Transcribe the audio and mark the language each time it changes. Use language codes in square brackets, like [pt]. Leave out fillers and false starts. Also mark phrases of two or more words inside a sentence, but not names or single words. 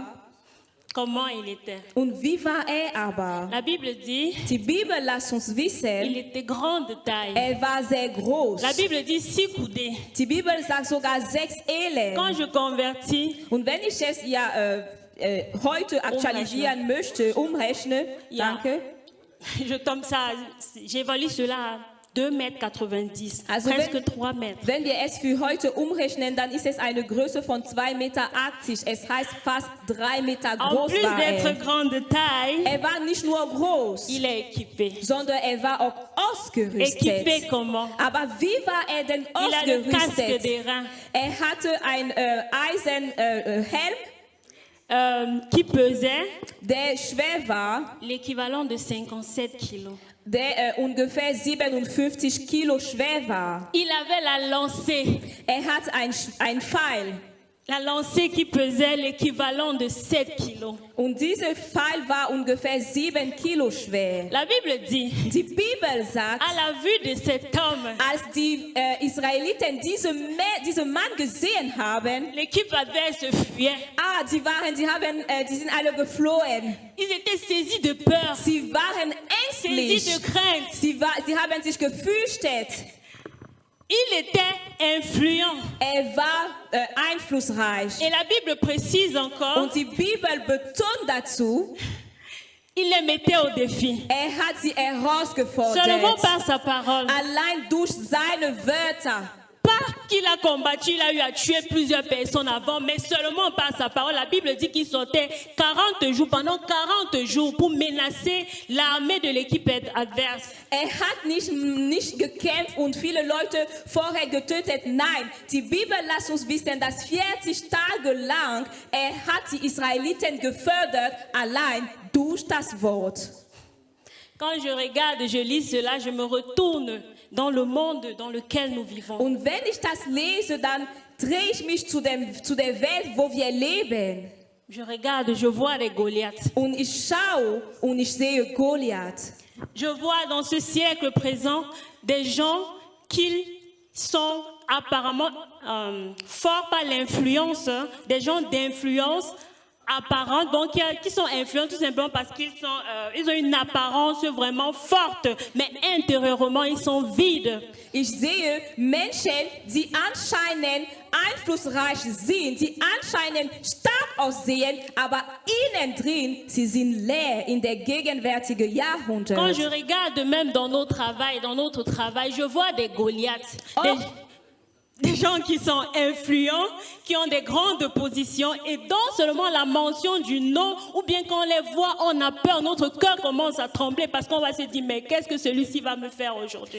[fr] Comment il était? [de] Und wie war er aber? [fr] La Bible dit [de] Die Bibel lässt uns [fr] il [de] wissen, [fr] était grand de taille. [de] er war sehr groß. [fr] La Bible dit 6 coudées. [de] Die Bibel sagt sogar 6 [fr] Quand [de] Elen. [fr] je convertis, [de] Und wenn ich es heute aktualisieren möchte, umrechne, Ja. danke. [fr] je tombe ça, j'évalue cela à 2,90 m, [de] Also [fr] presque 3 mètres. [de] Wenn wir es für heute umrechnen, dann ist es eine Größe von 2,80 Meter. Es heißt fast 3 Meter [fr] En [de] groß [fr] plus [de] war [fr] d'être [de] er. [fr] grand de taille, [de] Er war nicht nur groß, [fr] il est équipé. [de] sondern er war auch ausgerüstet. [fr] Équipé comment? [de] Aber wie war er denn [fr] Il a le casque [de] ausgerüstet? [fr] des reins [de] Er hatte einen Eisenhelm, [fr] qui pesait [de] der schwer war, [fr] l'équivalent de 57 kilos. [de] der ungefähr 57 Kilo schwer war. [fr] Il avait la lancée. [de] Er hat ein Pfeil. [fr] La lancée qui pesait l'équivalent de 7 kilos. [de] Und dieser Pfeil war ungefähr 7 Kilo schwer. [fr] La Bible dit, [de] Die Bibel sagt, [fr] à la vue de cet homme, [de] als die Israeliten diesen Mann gesehen haben, [fr] l'équipe adverse fuyait. [de] die sind alle geflohen. [fr] Ils étaient saisis de peur, [de] Sie waren [fr] saisis de [de] ängstlich. [fr] crainte. [de] Sie haben sich gefürchtet. [fr] Il était influent. [de] Er war einflussreich. [fr] Et la Bible précise encore, [de] Und die Bibel betont dazu, [fr] il les mettait au défi. [de] er hat sie [fr] Seulement [de] herausgefordert. [fr] par sa parole. [de] Allein durch seine Wörter. [fr] Pas qu'il a combattu, il a eu à tuer plusieurs personnes avant, mais seulement par sa parole. La Bible dit qu'il sortait 40 jours, pendant 40 jours, pour menacer l'armée de l'équipe adverse. [de] Er hat nicht gekämpft und viele Leute vorher getötet. Nein, die Bibel lässt uns wissen, dass 40 Tage lang er hat die Israeliten gefördert, allein durch das Wort. [fr] Quand je regarde, je lis cela, je me retourne dans le monde dans lequel nous vivons. [de] Und wenn ich das lese, dann drehe ich mich zu der Welt, wo wir leben. [fr] Je regarde, je vois les Goliaths. [de] Und ich schaue und ich sehe Goliath. [fr] Je vois dans ce siècle présent des gens qui sont apparemment forts par l'influence, des gens d'influence apparentes, bon, qui sont influents tout simplement parce ils ont une apparence vraiment forte, mais intérieurement, ils sont vides. [de] Ich sehe Menschen, die anscheinend einflussreich sind, die anscheinend stark aussehen, aber innen drin, sie sind leer in der gegenwärtigen Jahrhundert. [fr] Quand je regarde même dans notre travail, je vois des Goliaths, des gens qui sont influents, qui ont des grandes positions et dont seulement la mention du nom, ou bien quand on les voit, on a peur, notre cœur commence à trembler parce qu'on va se dire, mais qu'est-ce que celui-ci va me faire aujourd'hui?